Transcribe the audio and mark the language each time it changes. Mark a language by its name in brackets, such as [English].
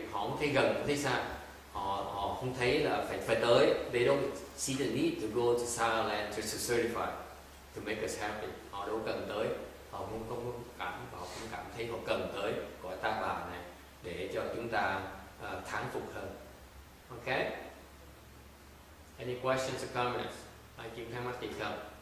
[Vietnamese] Họ không thấy gần, không thấy xa. Họ không thấy là phải tới. [English] They don't see the need to go to Sala land to certify, to make us happy. [Vietnamese] Họ đâu cần tới. Họ không cảm thấy họ cần tới cõi Ta Bà này để cho chúng ta thán phục hơn. Okay? [English] Any questions or comments? [Vietnamese] Ai chịu khai mắt thì không?